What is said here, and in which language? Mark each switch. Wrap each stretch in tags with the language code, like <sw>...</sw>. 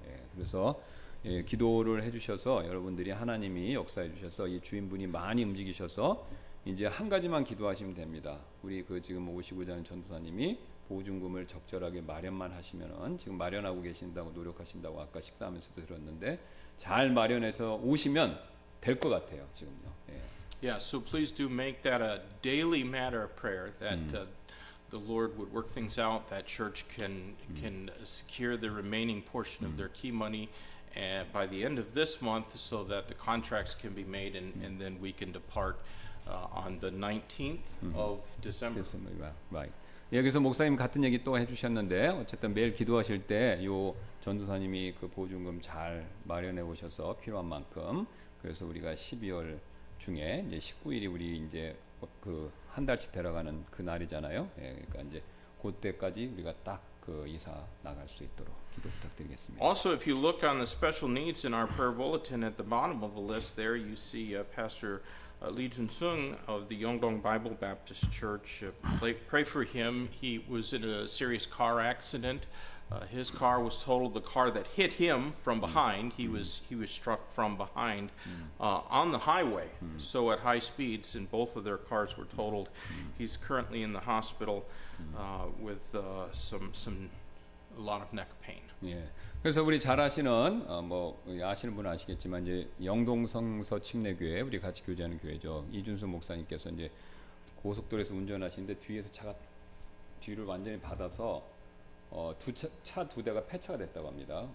<ko>예, 그래서 예, 기도를 해주셔서 여러분들이 하나님이 역사해 주셔서 이 주인분이 많이 움직이셔서 이제 한 가지만 기도하시면 됩니다. 우리 그 지금 오시고자 하는 전도사님이 보증금을 적절하게 마련만 하시면은 지금 마련하고 계신다고 노력하신다고 아까 식사하면서도 들었는데 잘 마련해서 오시면 될 것 같아요 지금요. 예.</ko> <en>Yeah, so please do make that a daily matter of prayer that the Lord would work things out. That church can secure the remaining portion of their key money by the end of this month, so that the contracts can be made and then we can depart on the 19th of December. Right.</en> <ko>예, 그래서 목사님 같은 얘기 또 해주셨는데 어쨌든 매일 기도하실 때 요 전도사님이 그 보증금 잘 마련해 오셔서 필요한 만큼 그래서 우리가 12월 중에 이제 19일이 우리 이제 그 한 달씩 데려가는 그 날이잖아요. 예, 그러니까 이제 그때까지 우리가 딱 그 이사 나갈 수 있도록 기도 부탁드리겠습니다.</ko> <en>Also, if you look on the special needs in our prayer bulletin at the bottom of the list there, you see Pastor Lee Jun-sung of the Yongdong Bible Baptist Church. Pray for him. He was in a serious car accident. His car was totaled. The car that hit him from behind, he was struck from behind on the highway. So at high speeds, and both of their cars were totaled. He's currently in the hospital with a lot of neck pain.</en> <ko>예. 그래서 우리 잘 아시는 뭐 아시는 분은 아시겠지만 이제 영동성서 침례교회 우리 같이 교제하는 교회죠. 이준수 목사님께서 이제 고속도로에서 운전하시는데 뒤에서 차가 뒤를 완전히 받아서 차 두 대가 폐차가 됐다고 합니다.</ko>